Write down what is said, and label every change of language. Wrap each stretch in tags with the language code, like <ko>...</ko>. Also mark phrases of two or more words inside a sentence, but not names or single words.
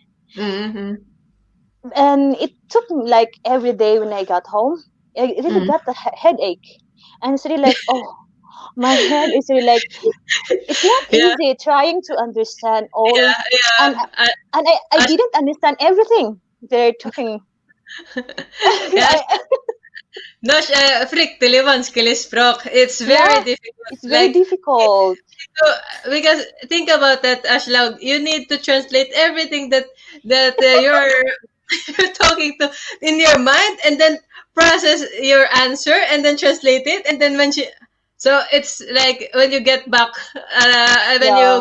<en>And it took me like every day when I got home, I really got a headache, and it's really like, oh, my head is really like, it's not easy trying to understand all, and I didn't understand everything they're talking. No,</en> <no>fryktelig vanskelig språk.</no> <en>It's very Yeah, difficult. it's very Like, difficult. so, because think about that, Ashlaug. You need to translate everything that you're you're talking to in your mind, and then process your answer, and then translate it, and then so it's like when you get back, when you</en>